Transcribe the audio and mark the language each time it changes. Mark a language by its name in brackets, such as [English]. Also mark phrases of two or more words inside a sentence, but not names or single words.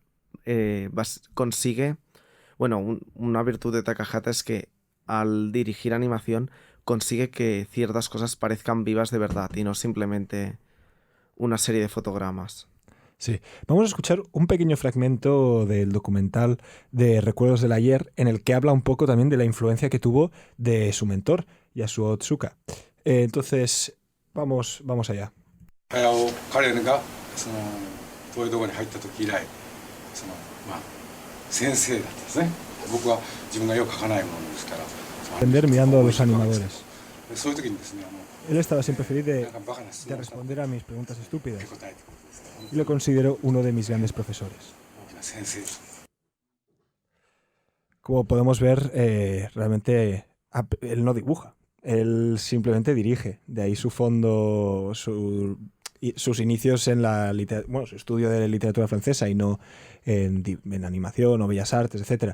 [Spanish] Consigue, bueno, una virtud de Takahata es que al dirigir animación consigue que ciertas cosas parezcan vivas de verdad y no simplemente una serie de fotogramas. Sí, vamos a escuchar un pequeño fragmento del documental de Recuerdos del Ayer en el que habla un poco también de la influencia que tuvo de su mentor, Yasuo Otsuka. Entonces, vamos allá. [Japanese] 彼がその東映動画に入った時以来先生だったんですね。僕は自分が絵を描かないものですから。 [Spanish] Aprender mirando a los animadores. [Japanese] そういう時にですね、 [Spanish] Él estaba siempre feliz [Japanese] な [Spanish] de [Japanese] んかバカな質 [Spanish] de [Japanese] 問をしたら [Spanish] responder a mis preguntas estúpidas [Japanese] 答えてくるんですから、 [Spanish] y lo considero uno de mis grandes profesores. [Japanese] 大きな先生です。 [Spanish] Como podemos ver, realmente él no dibuja, él simplemente dirige. De ahí su fondo, sus inicios en su estudio de literatura francesa y no en animación o bellas artes, etc.